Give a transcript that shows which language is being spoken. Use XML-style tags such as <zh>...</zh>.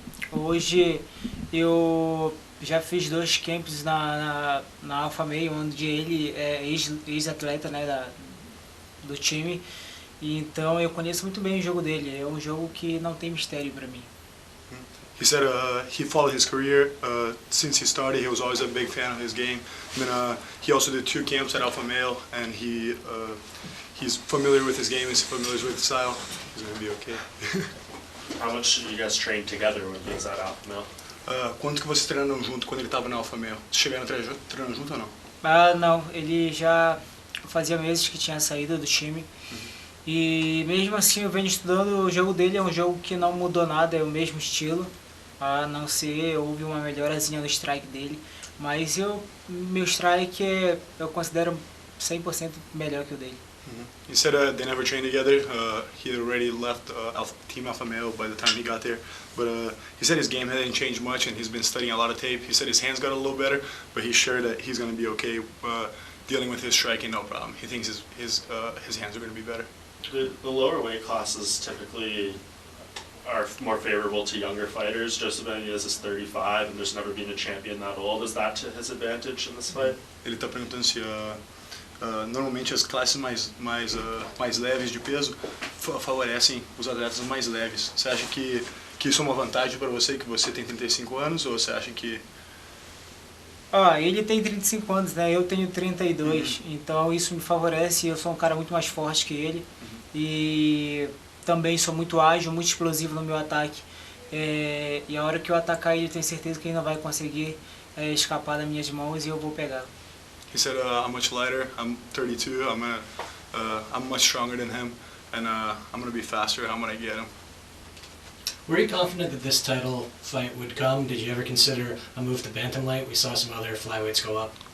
<pt>Hoje eu já fiz 2 camps na Alpha Male, onde ele é ex-atleta, né, do time. E então eu conheço muito bem o jogo dele. É um jogo que não tem mistério para mim.</pt> <en>He said he followed his career since he started. He was always a big fan of his game. And then he also did 2 camps at Alpha Male, and he's familiar with his game. He's familiar with the style. He's going to be okay. How much did you guys train together when he was at Alpha Male?</en> <pt>Quanto que vocês treinaram junto quando ele estava na Alpha Male? Chegaram treinando junto ou não? Não, ele já fazia meses que tinha saído do time. E mesmo assim eu venho estudando o jogo dele, é um jogo que não mudou nada, é o mesmo estilo. A não ser, houve uma melhorazinha no strike dele. Mas meu strike eu considero 100% melhor que o dele.</pt> <en>He said they never trained together. He already left Team Alpha Male by the time he got there. But he said his game hadn't changed much, and he's been studying a lot of tape. He said his hands got a little better, but he's sure that he's going to be okay dealing with his striking, no problem. He thinks his hands are going to be better. The lower weight classes typically are more favorable to younger fighters. Joseph Benavidez is 35, and there's never been a champion that old. Is that to his advantage in this fight?</en> <pt>Ele está perguntando se normalmente as classes mais leves de peso favorecem os atletas mais leves. Você acha que isso é uma vantagem para você, que você tem 35 anos, ou você acha que... Ele tem 35 anos, né? Eu tenho 32, então isso me favorece. Eu sou um cara muito mais forte que ele e também sou muito ágil, muito explosivo no meu ataque. E a hora que eu atacar ele, eu tenho certeza que ele não vai conseguir escapar das minhas mãos e eu vou pegar.</pt> <en>He said, I'm much lighter, I'm 32, I'm much stronger than him, and I'm going to be faster, I'm going to get him. Were you confident that this title fight would come? Did you ever consider a move to bantamweight? We saw some other flyweights go up.</en>